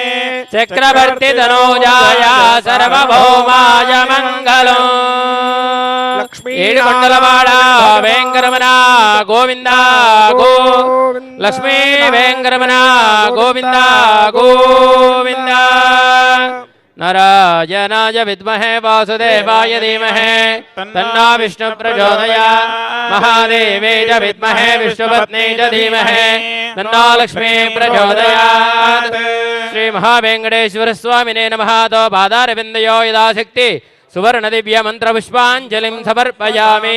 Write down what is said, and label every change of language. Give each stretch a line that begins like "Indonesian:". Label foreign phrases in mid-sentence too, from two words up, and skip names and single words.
Sanskrit: చక్రవర్తి తనూజాయ సర్వభౌమాయ మంగళం.
Telugu: ఏడుకొండలవాడ వెంకరమణ గోవింద గో లక్ష్మీ వెంకరమణ గోవింద గోవింద.
Sanskrit: नारायणाय विद्महे वासुदेवाय धीमहि तन्नो विष्णु प्रचोदयात् महादेवे च विद्महे विष्णुपत्नी च धीमहि तन्नो लक्ष्मी प्रचोदयात् श्री महावेंकटेश्वर स्वामिने नमः। तो पादारविन्दयो यदाशक्ति सुवर्ण दिव्य मंत्र पुष्पांजलिं समर्पयामि।